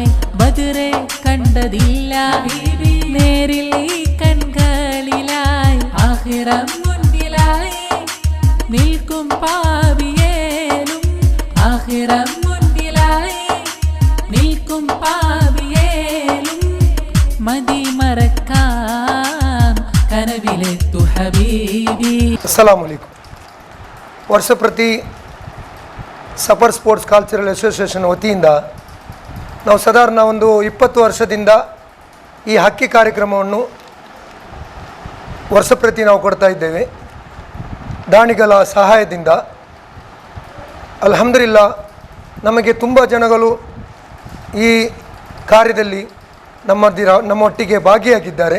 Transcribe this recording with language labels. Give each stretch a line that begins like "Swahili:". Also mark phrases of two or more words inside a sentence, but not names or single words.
Malayalam: ബദറെ കണ്ടതില്ല ഹബീബി നേരിൽ ഈ കൺകളിലായി ആഖിറം മുന്നിലായി നിൽക്കും പാപിയേലും ആഖിറം മുന്നിലായി നിൽക്കും പാപിയേലും മതി മറക്കാം കനവിലെത്തു ഹബീബി.
Arabic: السلام عليكم.
Kannada: ವರ್ಷ ಪ್ರತಿ ಸಫರ್ ಸ್ಪೋರ್ಟ್ಸ್ ಕಲ್ಚರಲ್ ಅಸೋಸಿಯೇಷನ್ ವತಿಯಿಂದ ನಾವು ಸಾಧಾರಣ ಒಂದು 20 ವರ್ಷದಿಂದ ಈ ಹಾಕಿ ಕಾರ್ಯಕ್ರಮವನ್ನು ವರ್ಷ ಪ್ರತಿ ನಾವು ಕೊಡ್ತಾ ಇದ್ದೇವೆ. ದಾನಿಗಳ ಸಹಾಯದಿಂದ ಅಲ್ಹಮ್ದುಲಿಲ್ಲಾ ನಮಗೆ ತುಂಬ ಜನಗಳು ಈ ಕಾರ್ಯದಲ್ಲಿ ನಮ್ಮೊಟ್ಟಿಗೆ ಭಾಗಿಯಾಗಿದ್ದಾರೆ.